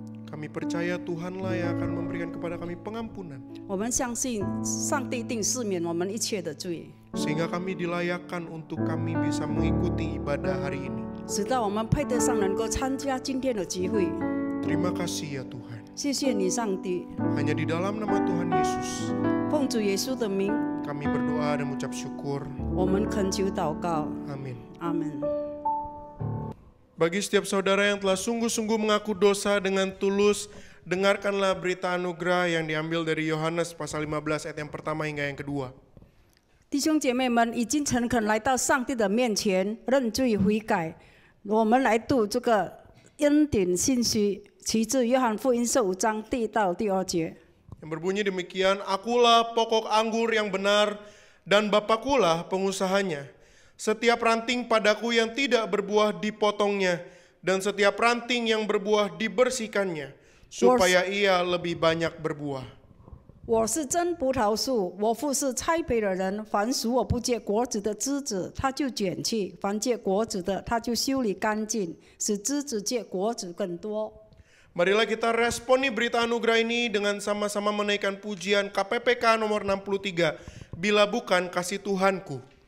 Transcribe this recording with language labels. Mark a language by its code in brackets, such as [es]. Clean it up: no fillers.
[id] Kami percaya Tuhanlah yang akan memberikan kepada kami pengampunan, [zh] 我们相信上帝定赦免我们一切的罪， [id] sehingga kami dilayakkan untuk kami bisa mengikuti ibadah hari ini. [zh] 使到我们配得上能够参加今天的聚会。 [id] Terima kasih ya Tuhan. [zh] 谢谢你，上帝。 [id] Hanya di dalam nama Tuhan Yesus, [zh] 奉主耶稣的名， [id] kami berdoa dan mengucap syukur. [zh] 我们恳求祷告。 [id] Amin. [zh] 阿门。 [id] Bagi setiap saudara yang telah sungguh-sungguh mengaku dosa dengan tulus, dengarkanlah berita anugerah yang diambil dari Yohanes pasal 15 ayat yang pertama hingga yang kedua. [zh] 弟兄姐妹们已经诚恳来到上帝的面前认罪悔改，我们来读这个恩典信息，取自约翰福音15章第1到第2节。 [id] Yang berbunyi demikian, akulah pokok anggur yang benar dan Bapakulah pengusahanya. Setiap ranting padaku yang tidak berbuah dipotongnya, dan setiap ranting yang berbuah dibersihkannya, supaya ia lebih banyak berbuah. [zh] 我是真葡萄树，我父是栽培的人。凡属我不结果子的枝子，他就剪去；凡结果子的，他就修理干净，使枝子结果子更多。 [id] Marilah kita responi berita anugerah ini dengan sama-sama menaikkan pujian KPPK nomor 63, bila bukan kasih Tuhanku.